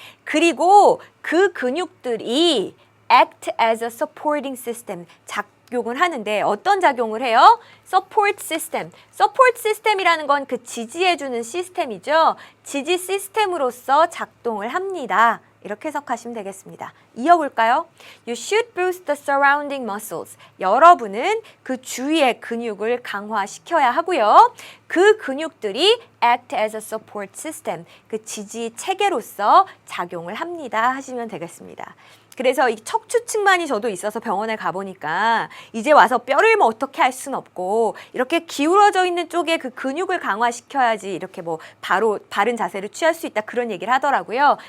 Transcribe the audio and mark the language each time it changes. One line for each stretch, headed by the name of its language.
Korean: 그리고 그 근육들이
English: act as a supporting system,
Korean: 작용을 하는데 어떤 작용을 해요?
English: support system.
Korean: support system이라는 건 그 지지해주는 시스템이죠. 지지 시스템으로서 작동을 합니다. 이렇게 해석하시면 되겠습니다. 이어볼까요?
English: You should boost the surrounding muscles.
Korean: 여러분은 그 주위의 근육을 강화시켜야 하고요. 그 근육들이
English: act as a support system.
Korean: 그 지지 체계로서 작용을 합니다. 하시면 되겠습니다. 그래서 이 척추측만이 저도 있어서 병원에 가보니까 이제 와서 뼈를 뭐 어떻게 할 수는 없고 이렇게 기울어져 있는 쪽에 그 근육을 강화시켜야지 이렇게 뭐 바로 바른 자세를 취할 수 있다 그런 얘기를 하더라고요.